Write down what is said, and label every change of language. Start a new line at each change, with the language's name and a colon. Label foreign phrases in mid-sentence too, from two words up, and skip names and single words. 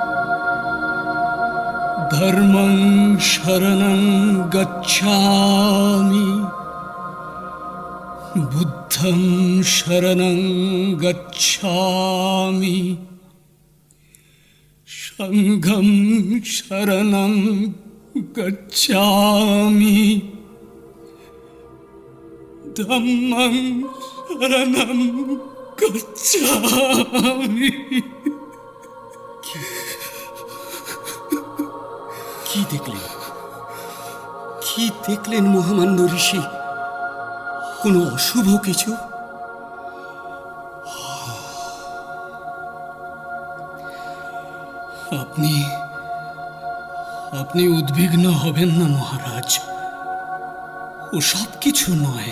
Pali: ধর্মং শরণং গচ্ছামি, বুদ্ধং শরণং গচ্ছামি, সংঘং শরণং গচ্ছামি, ধম্মং শরণং গচ্ছামি।
Bangla: কি দেখলেন? কি দেখলেন মহামান্য ঋষি? কোনো অশুভ কিছু? আপনি উদ্বিগ্ন হবেন না মহারাজ, ও সব কিছু নয়।